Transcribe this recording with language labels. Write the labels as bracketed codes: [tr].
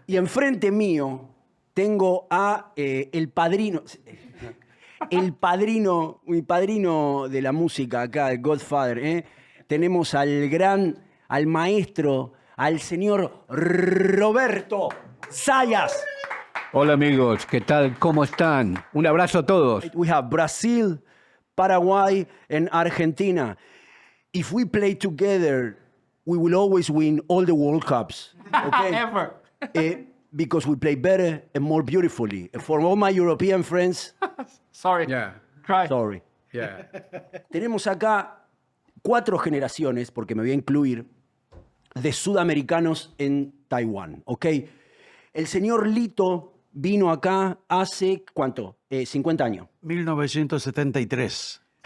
[es] Y enfrente mío tengo a mi padrino de la música acá, el Godfather. Tenemos al maestro, al señor Roberto Zayas. Hola amigos, ¿qué tal? ¿Cómo están? Un abrazo a todos. [en] We have Brazil, Paraguay, and Argentina. If we play together, we will always win all the World Cups. Okay? Ever. Because we play better and more beautifully. For all my European friends, Sorry. Yeah. Cry. sorry. Yeah. [es] Tenemos acá 4 generaciones, porque me voy a incluir, de sudamericanos en Taiwán, ¿ok? El señor Lito vino acá hace, ¿cuánto? 50 años. 1973.